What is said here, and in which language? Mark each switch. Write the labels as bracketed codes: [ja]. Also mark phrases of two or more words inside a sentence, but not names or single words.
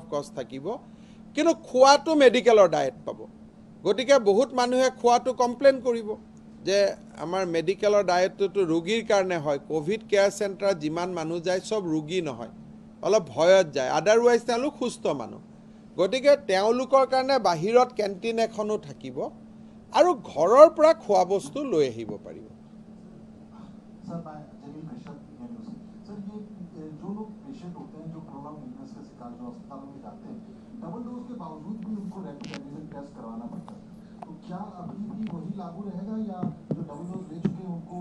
[en] of course [as] থাকিব কিন্তু খোৱাটো মেডিকেলৰ ডায়েট পাব গতিকে বহুত মানুহে খোৱাটো কমপ্লেইন কৰিব যে আমাৰ মেডিকেলৰ ডায়েটটো ৰোগীৰ কাৰণে হয় কোভিড কেয়াৰ চেণ্টাৰত যিমান মানুহ যায় সব ৰোগী নহয় অলপ ভয়ত যায় আদাৰৱাইজ তেওঁলোক সুস্থ মানুহ গতিকে তেওঁলোকৰ কাৰণে বাহিৰত কেণ্টিন এখনো থাকিব আৰু ঘৰৰ পৰা খোৱা বস্তু লৈ আহিব পাৰিব [hi] सर मैं जलील कृष्ण न्यूज़ सर ये जो लोग पेशेंट होते हैं जो [en] prolong illness [hi] के शिकार जो अस्पतालों में जाते हैं [en] double dose [hi] के बावजूद भी उनको [en] rapid antigen test [hi] करवाना पड़ता है तो क्या अभी भी वही लागू रहेगा या जो [en] double dose [hi] ले चुके हैं उनको